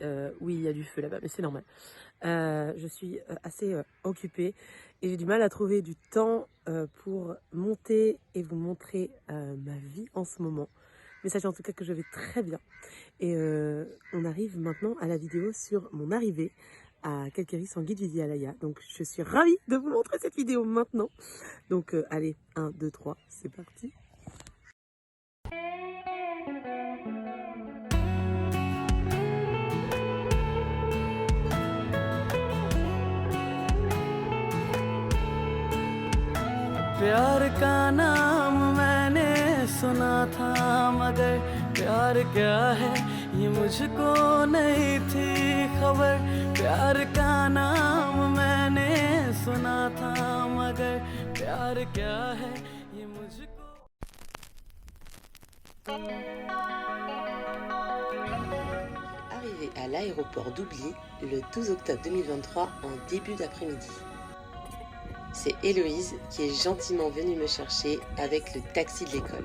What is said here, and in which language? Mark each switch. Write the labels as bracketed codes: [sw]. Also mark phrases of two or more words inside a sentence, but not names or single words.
[fr] oui, il y a du feu là-bas, mais c'est normal. Je suis assez occupée et j'ai du mal à trouver du temps pour monter et vous montrer ma vie en ce moment. Mais sachez en tout cas que je vais très bien. Et on arrive maintenant à la vidéo sur mon arrivée à Calquéris en guide Vivialaya. Donc je suis ravie de vous montrer cette vidéo maintenant. Donc allez, 1, 2, 3, c'est parti. [hi] प्यार का नाम मैंने सुना था मगर प्यार क्या है ये मुझको नहीं थी खबर प्यार का नाम मैंने सुना था मगर प्यार क्या है ये मुझको [fr] Arrivé à l'aéroport d'Oubli le 12 octobre 2023 en début d'après-midi. C'est Héloïse qui est gentiment venue me chercher avec le taxi de l'école.